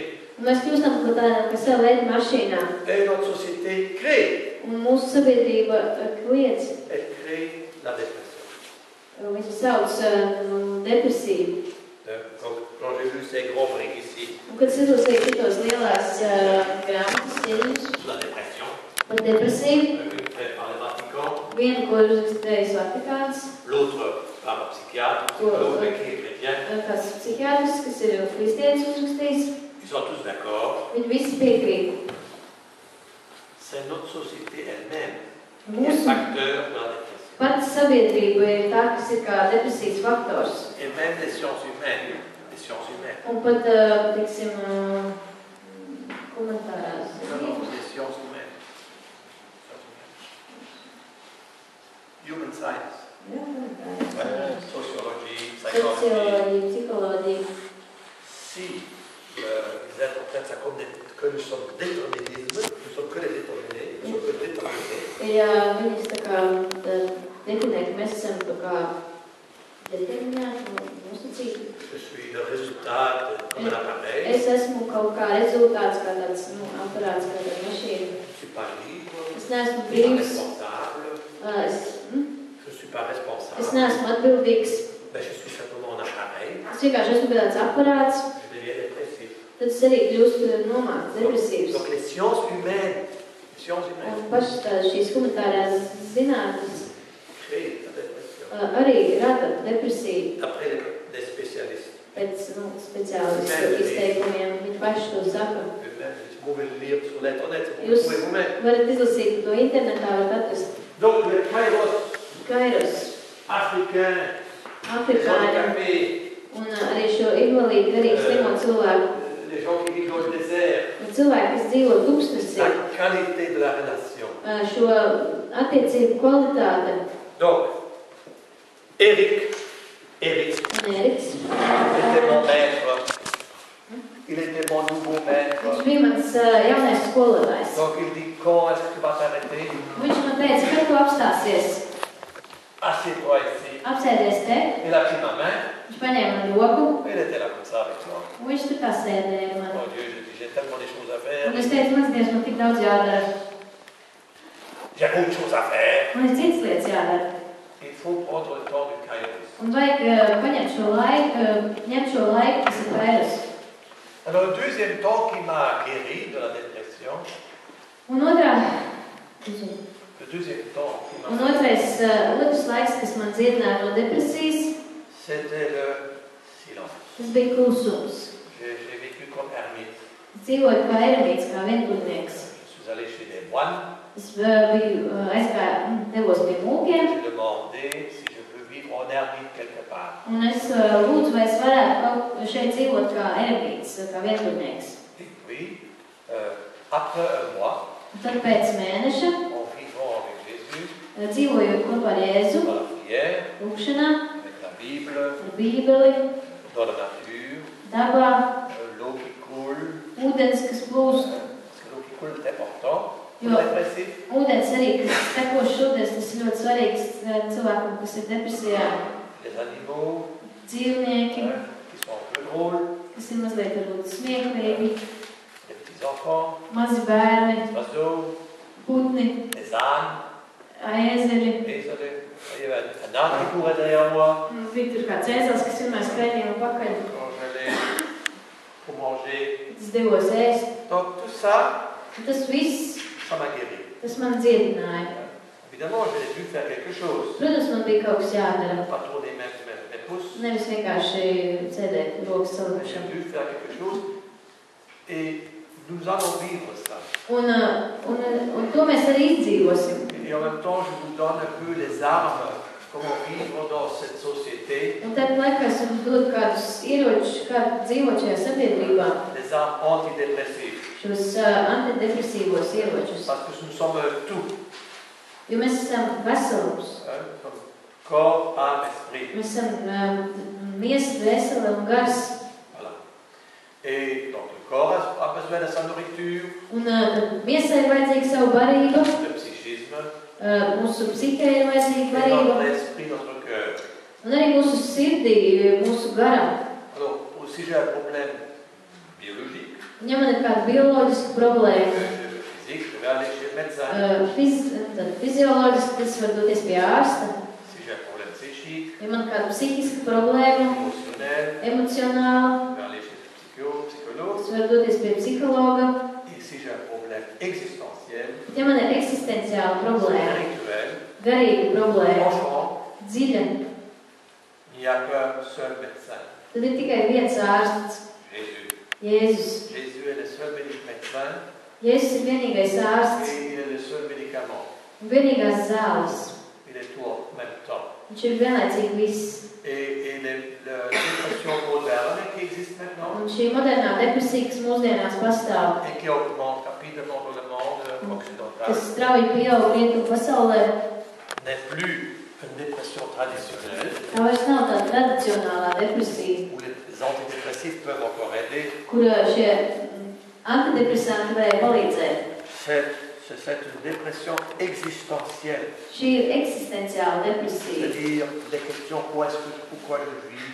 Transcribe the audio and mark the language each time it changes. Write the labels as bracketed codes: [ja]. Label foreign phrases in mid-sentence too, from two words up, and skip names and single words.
[lv] Un mēs kļūstam par tādām, kas savu veidu mašīnām. [fr] Et notre société crée. [lv] Un mūsu sabiedrība kliedz. [fr] Elle crée la dépression. [lv] Viņu sauc depresiju. [fr] Donc, quand j'ai vu ces gros briques ici, [lv] Un, kad es izlasīju šitos lielās grāmatas ķeļus [fr] la dépression, [lv] par depresiju, [fr] une faite par le Vatican, [lv] vienu, ko ir uzrakstījis Vatikāns, [fr] l'autre par un psychiatre, psychologue qui est chrétien, [lv] kāds psihiatrs, kas ir kristietis uzrakstījis, [fr] ils sont tous d'accord. [lv] viņi visi piekrīt. [fr] C'est notre société elle-même qui est [lv] Mūsu [fr] facteur de la dépression. [lv] pati sabiedrība ir tā, kas ir kā depresijas faktors. [fr] Et même les sciences humaines. [lv] Un pat, teiksim, komentārās. [fr] Non, les sciences humaines. [en] Human science. [lv] Jā, komentārās. [fr] Sociologie, psychologie. [lv] Socioloģija, psiholoģija. [fr] Si les êtres prennent ça comme que nous sommes déterminés, nous sommes que les déterminés, nous sommes que déterminés. [lv] Ja viņas tā kā definē, ka mēs esam tā kā determinēti un nosacīti. [fr] Je suis le résultat comme un appareil. [lv] Es esmu kaut kā rezultāts, kā tāds aparāts, kā tāda mašīna. [fr] Je ne suis pas libre. [lv] Es neesmu [fr] Je suis pas [lv] brīvs. [fr] responsable. Je suis pas responsable. [lv] Es neesmu atbildīgs. [fr] Mais je suis simplement un appareil. [lv] Es vienkārši esmu tāds aparāts. [fr] Je deviens dépressif. [lv] Tad es arī kļūstu nomākts, depresīvs. [fr] Donc les sciences humaines, [lv] Un pašas šīs humanitārās zinātnes [fr] créent la dépression. [lv] arī rada depresiju. [fr] D'après les spécialistes. [lv] Pēc speciālistu izteikumiem viņi paši to saka. [fr] Vous pouvez le lire sur l'internet, [lv] Jūs [fr] vous pouvez vous-même. [lv] varat izlasīt to internetā, varat atrast. [fr] Donc le kairos [lv] Kairos, [fr] africain, les [lv] afrikāņi [fr] handicapés, [lv] un arī šo invalīdu, arī slimo cilvēku. [fr] les gens qui vivent dans le désert, [lv] Un cilvēki, kas dzīvo tūkstnesī, [fr] la qualité de la relation. [lv] šo attiecību kvalitāte. [fr] Donc, Eric [lv] Un Eriks [fr] était mon maître. Il était mon nouveau maître. [lv] bija mans jaunais skolotājs. [fr] Donc il dit, quand est-ce que tu vas t'arrêter? [lv] Viņš man teica, kad tu apstāsies? [fr] Assieds-toi ici. [lv] Apsēdies te. [fr] Il a pris ma main. [lv] Viņš paņēma man roku. [fr] Il était là comme ça avec moi. [lv] Un viņš tur tā sēdēja man. [fr] Mon Dieu, je dis, j'ai tellement de choses à faire. [lv] Un es teicu, mans Dievs, man tik daudz jādara. [fr] J'ai beaucoup de choses à faire. [lv] Man ir citas lietas jādara. [fr] Il faut prendre le temps du kairos. [lv] Un vajag paņemt šo laiku, kas ir kairos. [fr] Alors, le deuxième temps qui m'a guéri de la dépression, [lv] un otrais laiks, kas man dziedināja no depresijas, [fr] c'était le silence. [lv] Tas bija klusums. [fr] J'ai vécu comme ermite. [lv] Es dzīvoju kā eremīts, kā vientuļnieks. [fr] Je suis allé chez des moines. [lv] Es devos pie mūkiem. [fr] J'ai demandé si je peux vivre en ermite quelque part. [lv] Un es lūdzu, vai es varētu šeit dzīvot kā eremīts, kā vientuļnieks. [fr] Et puis, après un mois, [lv] tad pēc mēneša, [fr] en vivant avec Jésus, [lv] dzīvojot kopā ar Jēzu, [fr] dans la prière, [lv] lūkšanā, [fr] avec la Bible, [lv] ar Bībeli, [fr] dans la nature, [lv] dabā, [fr] l'eau qui coule, [lv] ūdens, kas plūst. [fr] parce que l'eau qui coule est important. [lv] Jo ūdens arī, kas tekošs ūdens, tas ir ļoti svarīgs cilvēkam, kas ir depresijā. [fr] Les animaux, [lv] Dzīvnieki, [fr] qui sont un peu drôles, [lv] kas ir mazliet varbūt smieklīgi, [fr] les petits enfants, [lv] mazi bērni, [fr] les oiseaux, [lv] putni, [fr] les ânes, [lv] ēzeri. [fr] Il y avait un âne qui courait derrière moi. [lv] Bija tur kāds ēzels, kas vienmēr skraidīja un pakaļ. [fr] Quand j'allais pour manger. [lv] Es devos ēst. [fr] Donc tout ça, [lv] tas viss, [fr] ça m'a guéri. [lv] Tas man dziedināja. [fr] Évidemment, j'ai dû faire quelque chose. [lv] Protams, man bija kaut kas jādara. [fr] Pas tourner mes pouces. [lv] Nevis vienkārši sēdēt rokas salikušam. [fr] J'ai dû faire quelque chose. Et nous allons vivre ça. [lv] Un to mēs arī izdzīvosim. [fr] Et en même temps, je vous donne un peu les armes, comment vivre dans cette société. [lv] Un tad laikā es jums dodu kādus ieročus, kā dzīvot šajā sabiedrībā. [fr] Les armes antidépressives. [lv] Šos antidepresīvos ieročus. [fr] Parce que nous sommes tout. [lv] Jo mēs esam veselums. [fr] Corps, âme, esprit. [lv] Mēs esam miesa, dvēsele un gars. [fr] Voilà. Et donc le corps a besoin de sa nourriture. [lv] Un miesai ir vajadzīga savu barību. [fr] Le psychisme. [lv] Mūsu psihē ir vajadzīga barība. [fr] Et notre esprit, notre cœur. [lv] Un arī mūsu sirdī, mūsu garam. [fr] Alors, si j'ai un problème biologique. [lv] Ja man ir kāda bioloģiska problēma. [fr] Physique, je vais aller chez le médecin. [lv] Fizioloģiski tas var doties pie ārsta. [fr] Si j'ai un problème psychique. [lv] Ja man ir kāda psihiska problēma. Emocionāla. [fr] Je vais aller chez le psychologue. [lv] Tas var doties pie psihologa. [fr] Et si j'ai un problème existentiel. [lv] Ja man ir eksistenciāla problēma. [fr] Spirituel. [lv] Garīga problēma. [fr] Profond. [lv] Dziļa. [fr] Il n'y a qu'un seul médecin. [lv] Tad ir tikai viens ārsts. Jēzus. [fr] Jésus est le seul médecin. [lv] Jēzus ir vienīgais ārsts. [fr] Et il est le seul médicament. [lv] Un vienīgās zāles. [fr] Il est tout en même temps. [lv] Viņš ir vienlaicīgi viss. [fr] Et la dépression moderne qui existe maintenant. [lv] Un šī modernā depresija, kas mūsdienās pastāv. [fr] Et qui augmente rapidement dans le monde occidental. [lv] Kas strauji pieaug rietumu pasaulē. [fr] N'est plus une dépression traditionnelle. [lv] Tā vairs nav tāda tradicionālā depresija. [fr] Où les antidépressifs peuvent encore aider. [lv] Kur šie antidepresanti varēja palīdzēt. [fr] C'est une dépression existentielle. [lv] Šī ir eksistenciāla depresija. [fr] C'est-à-dire des questions pourquoi je vis.